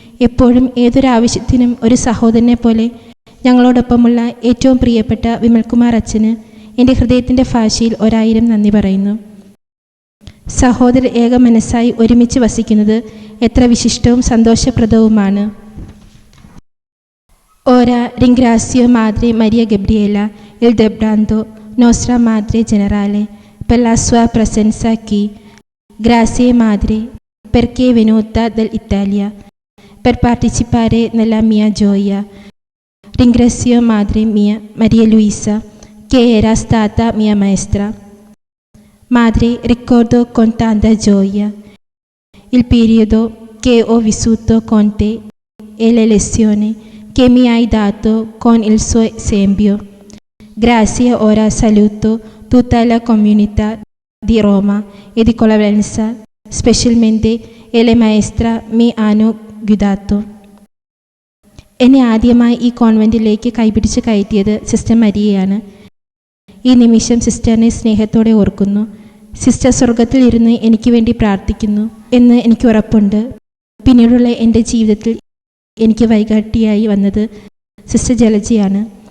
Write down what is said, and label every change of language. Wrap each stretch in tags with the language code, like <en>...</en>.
<ml>എപ്പോഴും ഏതൊരാവശ്യത്തിനും ഒരു സഹോദരനെ പോലെ ഞങ്ങളോടൊപ്പമുള്ള ഏറ്റവും പ്രിയപ്പെട്ട വിമൽകുമാർ അച്ഛന് എൻ്റെ ഹൃദയത്തിൻ്റെ ഭാഷയിൽ 1000 നന്ദി പറയുന്നു. സഹോദരർ ഏക മനസ്സായി ഒരുമിച്ച് വസിക്കുന്നത് എത്ര വിശിഷ്ടവും സന്തോഷപ്രദവുമാണ്.</ml> <it>Ora ringrazio Madre Maria Gabriela il Debrando, nostra Madre Generale, per la sua presenza qui. Grazie Madre perché è venuta dall'Italia per partecipare nella mia gioia. Ringrazio Madre mia Maria Luisa, che era stata mia maestra. Madre, ricordo con tanta gioia il periodo che ho vissuto con te e le lezioni che mi hai dato con il suo esempio. Grazie, ora saluto tutta la comunità di Roma e di Collavenza, specialmente le maestre mi hanno guidato.</it> <ml>എന്നെ ആദ്യമായി ഈ കോൺവെൻറ്റിലേക്ക് കൈപിടിച്ച് കയറ്റിയത് sister മരിയയാണ്. ഈ നിമിഷം സിസ്റ്ററിനെ സ്നേഹത്തോടെ ഓർക്കുന്നു. Sister സ്വർഗത്തിൽ ഇരുന്ന് എനിക്ക് വേണ്ടി പ്രാർത്ഥിക്കുന്നു എന്ന് എനിക്ക് ഉറപ്പുണ്ട്. പിന്നീടുള്ള എൻ്റെ ജീവിതത്തിൽ എനിക്ക് വഴികാട്ടിയായി വന്നത് സിസ്റ്റർ ജലജയാണ്.</ml>